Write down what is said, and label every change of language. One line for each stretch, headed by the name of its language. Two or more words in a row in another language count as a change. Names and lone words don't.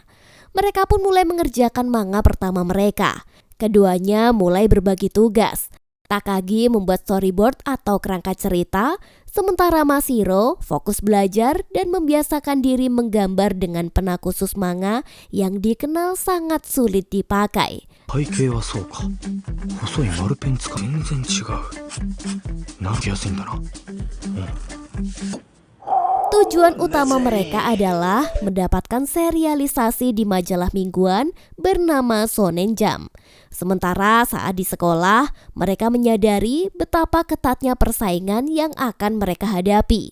Indonesian: Mereka pun mulai mengerjakan manga pertama mereka. Keduanya mulai berbagi tugas. Takagi membuat storyboard atau kerangka cerita, sementara Mashiro fokus belajar dan membiasakan diri menggambar dengan pena khusus manga yang dikenal sangat sulit dipakai.
Japanese: 背景はそうか。細い丸ペン使う。全然違う。なる気やすいんだな。
Indonesian: Tujuan utama mereka adalah mendapatkan serialisasi di majalah mingguan bernama Shonen Jump. Sementara saat di sekolah, mereka menyadari betapa ketatnya persaingan yang akan mereka hadapi.